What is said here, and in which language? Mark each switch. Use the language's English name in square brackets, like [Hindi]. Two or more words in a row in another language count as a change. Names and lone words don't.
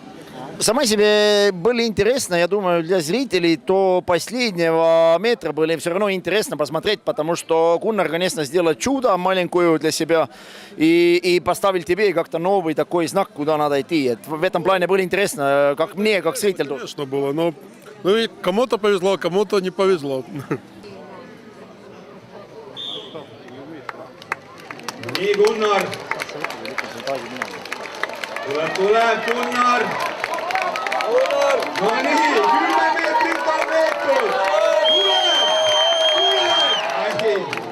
[Russian] Сама себе были интересно, я думаю, для зрителей, то последнего метра были все равно интересно посмотреть, потому что Gunnar, конечно, сделал чудо маленькую для себя и поставил тебе как-то новый такой знак, куда надо идти. В этом плане было интересно, как мне, как зрителю. Конечно было, но и кому-то повезло, кому-то не повезло. [Estonian] Nii, Gunnar. Tuleb Gunnar. No nii, 10 meetrit on veetud. Tuleb.